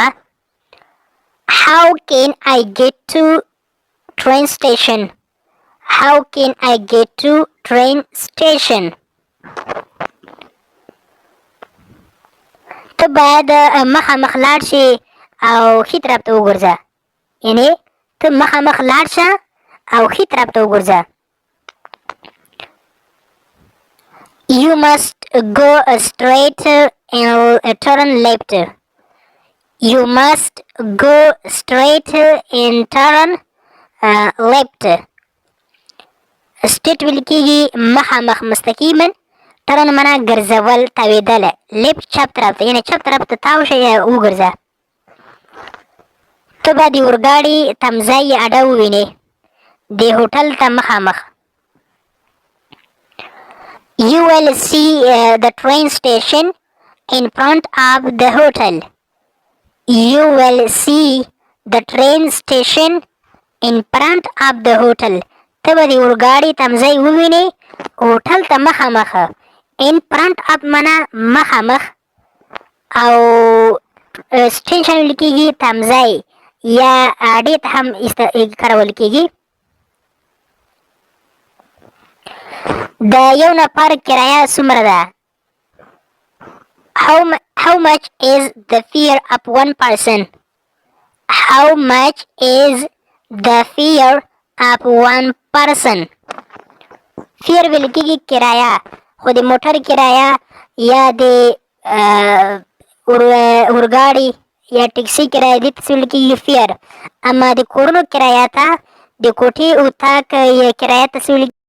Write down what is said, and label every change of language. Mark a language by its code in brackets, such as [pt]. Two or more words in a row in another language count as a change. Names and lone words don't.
[en] How can I get to train station? How can I get to train station? [ps] ته باید مخامخ لاړ شې او ښي طرف ته وګرځه. یعنې ته مخامخ لاړ شه او ښي طرف ته وګرځه. [en] You must go straight and turn left. You must go straight and turn left. [ps] Straight ویل کېږي مخامخ مستقیما. turn معنا ګرځول تاوېدل. left چپ طرف ته یعنې چپ طرف ته تاو شه یا وګرځه. ته به د اورګاډي تمځای یا اډه ووینې د هوټل ته مخامخ. [en] You will see the train station in front of the hotel. You will see the train station in front of the hotel. [ps] ته به د اورګاډي تمځای ووینې هوټل ته مخامخ. [en] in front of [ps] معنا مخامخ او سټیشن ویل کېږي تمځای یا اډې ته هم کارول کېږي. د یو نفر کرایه څومره ده؟ [en] How much is the fare of one person? How much is the fare of one person? [ps] fare ویل کېږي کرایه خو د موټر کرایه یا د اورګاډي یا ټکسي کرایه دې ته ویل کېږي fare. اما د کورونو کرایه ته د کوټې اتاق یا کرایه ته ویل